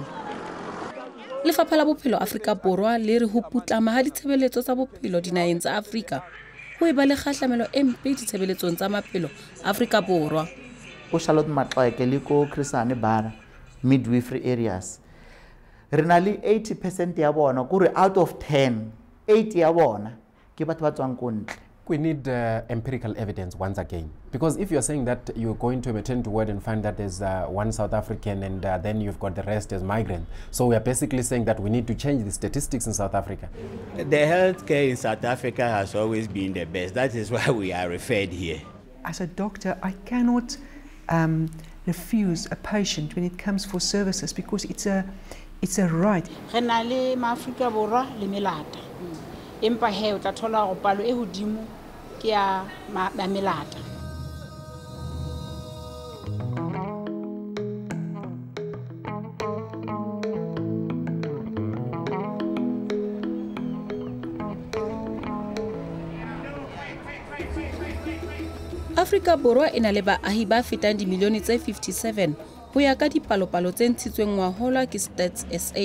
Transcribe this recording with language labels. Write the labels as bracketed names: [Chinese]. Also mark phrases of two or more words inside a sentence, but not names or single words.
[Southern Sotho] Lefapha la bophelo Afrika Borwa le re ho putlama ha ditshebeletso tsa bophelo dinaheng tsa Afrika ho eba le kgahlamelo e mpe ditshebeletsong tsa maphelo Afrika Borwa. Ko Charlotte Matlake le ko Chrisane Bara [English] midwifery areas [Southern Sotho] re na le 80% ya bona kore [English] out of [Southern Sotho] 10 8 ya bona ke batho ba tswang ko ntle. [English] We need empirical evidence once again, because if you're saying that you're going to a maternity ward and find that there's one South African and then you've got the rest as migrants, so we are basically saying that we need to change the statistics in South Africa. The healthcare in South Africa has always been the best. That is why we are referred here. As a doctor, I cannot refuse a patient when it comes for services because it's a right. [Southern Sotho] Renale ma-Afrika Borwa le melata. Empa he o tla thola go palo e hodimo ke ya melata. Afrika Borwa e na le baahi ba fetang dimilione tse 57 ho ya ka dipalopalo tse ntshitsweng ngwahola ke Stats SA.